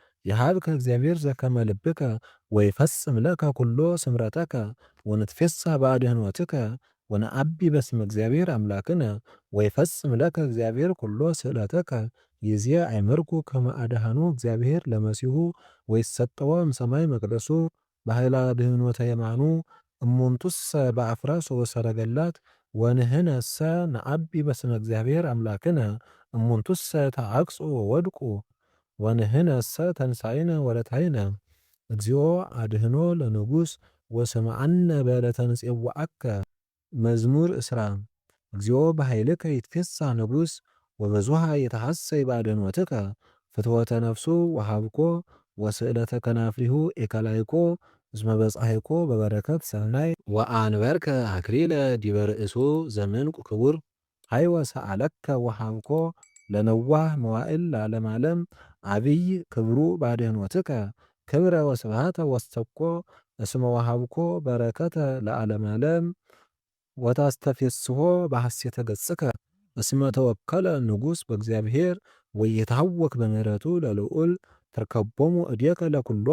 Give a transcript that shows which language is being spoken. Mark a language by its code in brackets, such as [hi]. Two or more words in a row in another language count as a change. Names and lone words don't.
[gez] የሃብከ እግዚአብሔር ዘከመ ልብከ ወይፈጽም ለከ ኩሎ ስምረተከ ወንትፌሳህ በአድኅኖትከ ወነአቢ በስመ እግዚአብሔር አምላክነ ወይፈጽም ለከ እግዚአብሔር ኩሎ ስእለተከ ይእዜ አእመርኩ ከመ አድኃኑ እግዚአብሔር ለመሲሑ ወይሰጠዎ እምሰማይ መቅደሱ በኃይለ አድኅኖተ የማኑ እሙንቱሰ በአፍራስ ወሰረገላት ወንሕነሰ ነአቢ በስመ እግዚአብሔር አምላክነ እሙንቱሰ ተዐቅጹ ወወድቁ ወንሕነሰ ተንሣኢነ ወረታይነ እግዚኦ አድኅኖ ለንጉሥ ወስምዓነ በዕለተ ንፄውዐከ መዝሙር እስራ እግዚኦ በኃይልከ ይትፌሳህ ንጉሥ ወበዙኃ ይትሐሰይ በአድኅኖትከ ፍትወተ ነፍሱ ወሀብኮ ወስእለተ ከናፍሪሁ ኢከላይኮ እስመ በጻሕይኮ በበረከት ሰናይ ወአንበርከ አክሊለ ዲበ ርእሱ ዘምንቁ ክቡር ሀይወ ሰአለከ ወሀብኮ ለነዋህ መዋዕል ለዓለመ ዓለም አብይ ክብሩ በአድኅኖትከ ክብረ ወስብሐተ ወስተኮ እስመ ወሀብኮ በረከተ ለዓለመ ዓለም ወታስተፌስሖ በሐሴተ ገጽከ እስመ ተወከለ ንጉሥ በእግዚአብሔር ወይትሐወክ በምሕረቱ ለልዑል ትርከቦሙ እዴከ ለኵሎሙ